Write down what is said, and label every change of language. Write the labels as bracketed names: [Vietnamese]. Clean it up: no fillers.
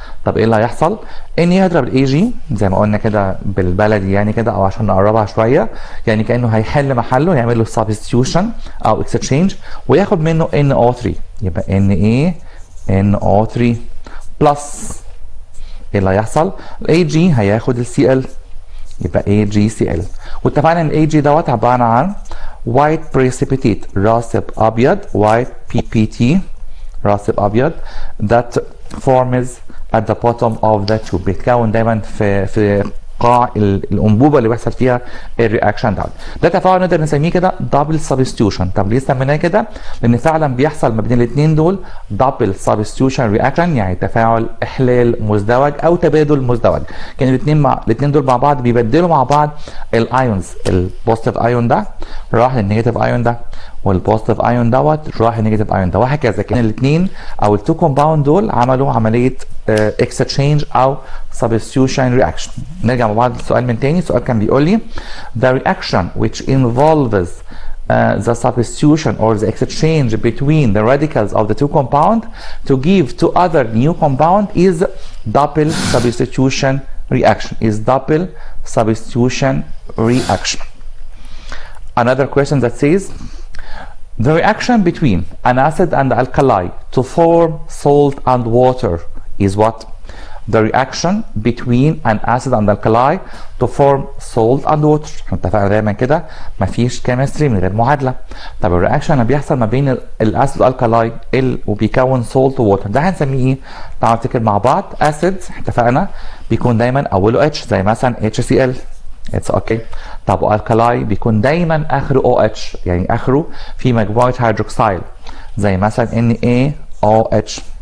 [Arabic] طب ايه اللي هيحصل؟ ان يضرب الاي زي ما قلنا كده بالبلدي يعني كده، او عشان نقربها شويه يعني كانه هيحل محله، يعمل له substitution او exchange وياخد منه NO3، يبقى NaNO3 بلس ايه اللي هيحصل؟ الاي جي هياخد الCl يبقى AgCl. واتفقنا ان الاي جي دوت عباره عن white precipitate راسب ابيض، white PPT راسب ابيض [English] that forms at the bottom of the tube. [Arabic] بيتكون دايما في قاع الانبوبه اللي بيحصل فيها الرياكشن دوت. ده تفاعل نقدر نسميه كده دبل سبستيوشن. طب ليه سميناه كده؟ لان فعلا بيحصل ما بين الاثنين دول دبل سبستيوشن رياكشن، يعني تفاعل احلال مزدوج او تبادل مزدوج. كان الاثنين دول مع بعض بيبدلوا مع بعض الايونز. البوزيتيف ايون ده راح للنيجاتيف ايون ده، والبوزيتيف ايون دوت راح للنيجاتيف ايون ده، وهكذا. كان الاثنين او التو كومباوند دول عملوا عمليه اكستشينج او substitution reaction. نرجع مع بعض السؤال من تاني. السؤال كان بيقول لي [English] the reaction which involves the substitution or the exchange between the radicals of the two compound to give two other new compound is double substitution reaction. Double substitution reaction. Another question that says the reaction between an acid and alkali to form salt and water is what? The reaction between an acid and alkali to form salt and water. [Arabic] احنا اتفقنا دايما كده مفيش كيمستري من غير معادله. طب الرياكشن اللي بيحصل ما بين الاسيد والالكالاي وبيكون سولت ووتر ده هنسميه ايه؟ تعالوا نفتكر مع بعض. اسيد اتفقنا بيكون دايما اوله اتش زي مثلا HCl. [English] اتس اوكي. [Arabic] طب والكالاي بيكون دايما اخره OH، يعني اخره في مجموعه هيدروكسيل زي مثلا NaOH.